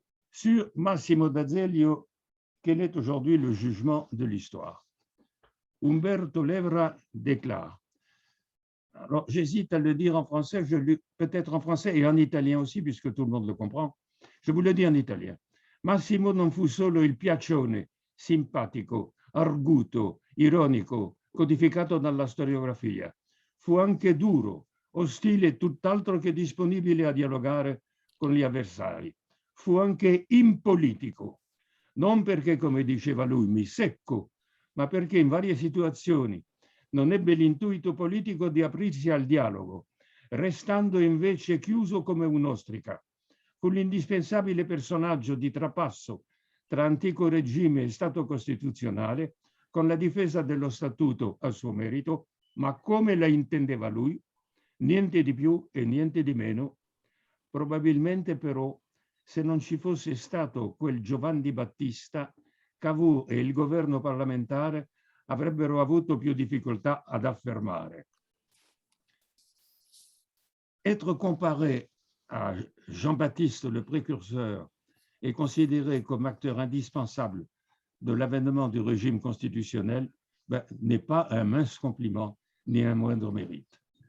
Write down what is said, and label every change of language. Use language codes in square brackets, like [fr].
[fr] Sur Massimo d'Azeglio, quel est aujourd'hui le jugement de l'histoire? Umberto Levra déclare, alors j'hésite à le dire en français, peut-être en français et en italien aussi, puisque tout le monde le comprend. Je vous le dis en italien. [it] Massimo non fu solo il piaccione, simpatico, arguto, ironico, codificato dalla storiografia. Fu anche duro, ostile e tutt'altro che disponibile a dialogare con gli avversari. Fu anche impolitico, non perché, come diceva lui, mi secco, ma perché in varie situazioni non ebbe l'intuito politico di aprirsi al dialogo, restando invece chiuso come un'ostrica. Fu l'indispensabile personaggio di trapasso tra antico regime e Stato costituzionale, con la difesa dello Statuto a suo merito, ma come la intendeva lui, niente di più e niente di meno. Probabilmente però, se non ci fosse stato quel Giovanni Battista, Cavour e il governo parlamentare avrebbero avuto più difficoltà ad affermare. [fr] Être comparé à Jean-Baptiste le précurseur et considéré comme acteur indispensable de l'avènement du régime constitutionnel n'est pas un mince compliment ni un moindre mérite.